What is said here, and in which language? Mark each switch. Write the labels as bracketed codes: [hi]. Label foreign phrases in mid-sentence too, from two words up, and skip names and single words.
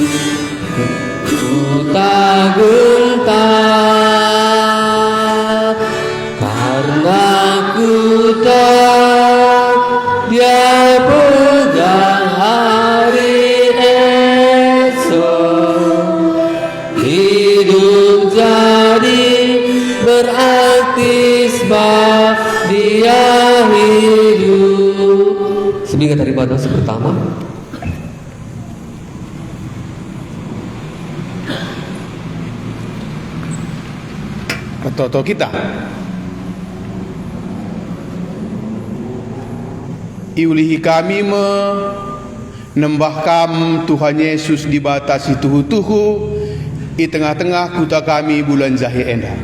[id] Ku tak gentar karena ku tahu dia pegang hari esok. Hidup jadi berarti sebab dia hidup. Sebagai daripada pertama. [btx] Toto kita iulihi kami menembahkan Tuhan Yesus dibatasi tuhu-tuhu di tengah-tengah kuta kami bulan Zahir endah.